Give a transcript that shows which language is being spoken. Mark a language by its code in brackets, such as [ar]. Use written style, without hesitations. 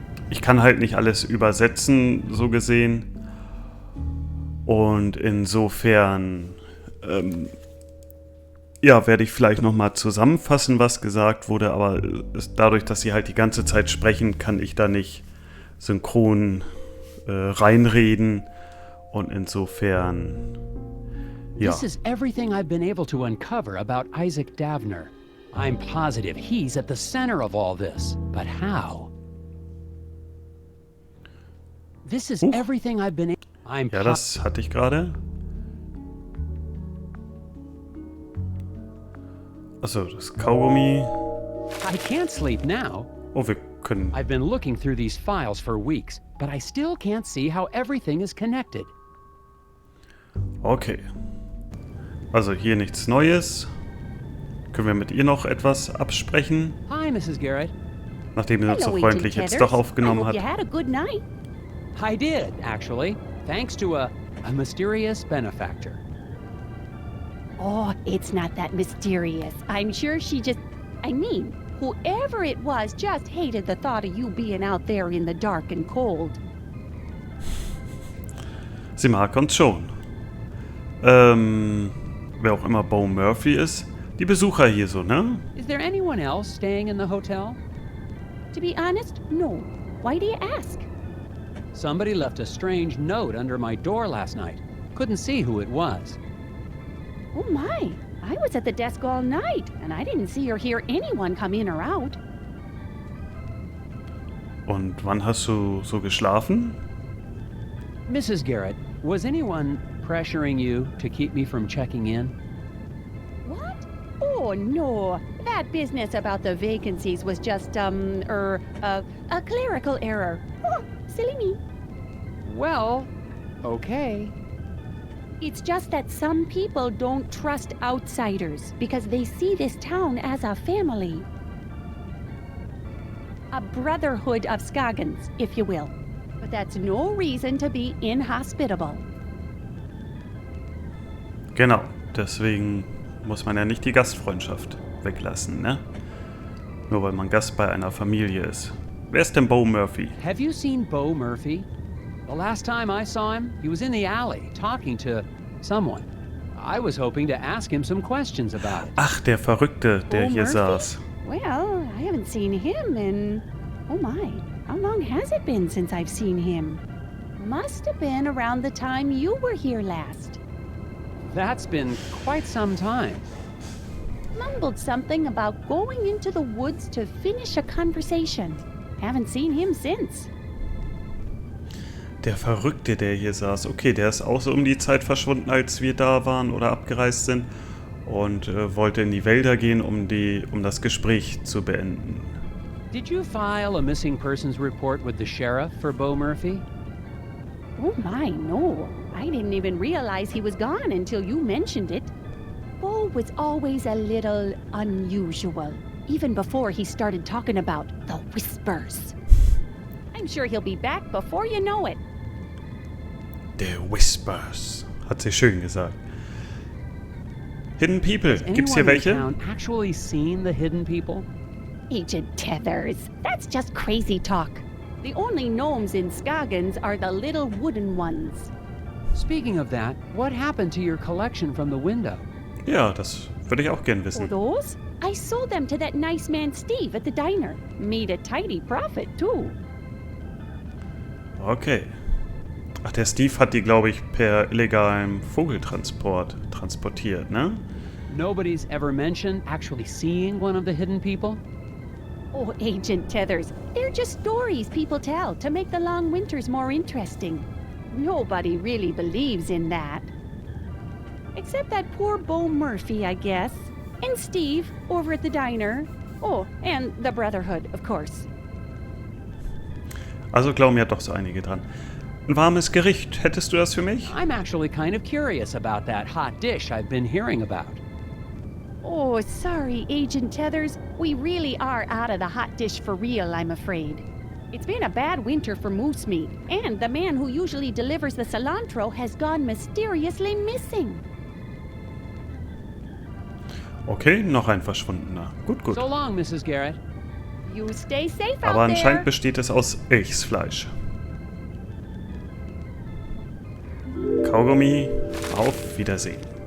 [de] ich kann halt nicht alles übersetzen, so gesehen. Und insofern, ja, werde ich vielleicht nochmal zusammenfassen, was gesagt wurde, aber dadurch, dass sie halt die ganze Zeit sprechen, kann ich da nicht synchron reinreden. Und insofern, ja. [en] This is everything I've been able to uncover about Isaac Davner. I'm positive he's at the center of all this, but how? This is everything I've been. [de] Ja, das hatte ich gerade. Also, das Kaugummi. [en] I can't sleep now. [de] Oh, wir können. [en] I've been looking through these files for weeks, but I still can't see how everything is connected. [de] Okay. Also hier nichts Neues. Können wir mit ihr noch etwas absprechen? [en] Hi, Mrs. Garrett. [de] Nachdem sie uns so freundlich jetzt doch aufgenommen hat. [en] You had a good night. I did, actually, thanks to a mysterious benefactor. Oh, it's not that mysterious. I'm sure she just... I mean, whoever it was just hated the thought of you being out there in the dark and cold. [de] Sie mag uns schon. Wer auch immer Bo Murphy ist. Die Besucher hier so, ne? [en] Is there anyone else staying in the hotel? To be honest, no. Why do you ask? Somebody left a strange note under my door last night. Couldn't see who it was. Oh my, I was at the desk all night, and I didn't see or hear anyone come in or out. [de] Und wann hast du so geschlafen? [en] Mrs. Garrett, was anyone pressuring you to keep me from checking in? What? Oh no, that business about the vacancies was just, a clerical error. Oh, silly me. Well, okay. It's just that some people don't trust outsiders because they see this town as a family. A brotherhood of Scoggins, if you will. But that's no reason to be inhospitable. [de] Genau, deswegen muss man ja nicht die Gastfreundschaft weglassen, ne? Nur weil man Gast bei einer Familie ist. Wer ist denn Bo Murphy? [en] Have you seen Bo Murphy? The last time I saw him, he was in the alley talking to someone. I was hoping to ask him some questions about it. [de] Ach, der Verrückte, der Bo hier Murphy? saß. [en] Well, I haven't seen him in... Oh my, how long has it been since I've seen him? Must have been around the time you were here last. That's been quite some time. Mumbled something about going into the woods to finish a conversation. Haven't seen him since. [de] Der Verrückte, der hier saß. Okay, der ist auch so um die Zeit verschwunden, als wir da waren oder abgereist sind. Und wollte in die Wälder gehen, um das Gespräch zu beenden. [en] Did you file a missing persons report with the sheriff for Bo Murphy? Oh my, no. I didn't even realize he was gone until you mentioned it. Bo was always a little unusual, even before he started talking about the whispers. I'm sure he'll be back before you know it. [de] The Whispers, hat sie schön gesagt. Hidden People, gibt's hier [en] Anyone in [de] welche? [en] town actually seen the hidden people? Agent Tethers, that's just crazy talk. The only gnomes in Scoggins are the little wooden ones. Speaking of that, what happened to your collection from the window? [de] Ja, das würde ich auch gern [en] Oh, [de] wissen. [en] those? I sold them to that nice man Steve at the diner. Made a tidy profit, too. [de] Okay. Ach, der Steve hat die, glaube ich, per illegalem Vogeltransport transportiert, ne? [en] Nobody's ever mentioned actually seeing one of the hidden people? Oh, Agent Tethers, they're just stories people tell to make the long winters more interesting. Nobody really believes in that. Except that poor Bo Murphy, I guess. And Steve, over at the diner. Oh, and the Brotherhood, of course. [de] Also glauben ja doch so einige dran. Ein warmes Gericht, hättest du das für mich? [en] I'm actually kind of curious about that hot dish I've been hearing about. Oh, sorry, Agent Tethers. We really are out of the hot dish for real, I'm afraid. It's been a bad winter for moose meat, and the man who usually delivers the cilantro has gone mysteriously missing. [de] Okay, noch ein Verschwundener. Gut, gut. [en] So long, Mrs. Garrett. You stay safe out [de] Aber anscheinend [en] there. [de] besteht es aus Elchsfleisch. Kaugummi, auf Wiedersehen.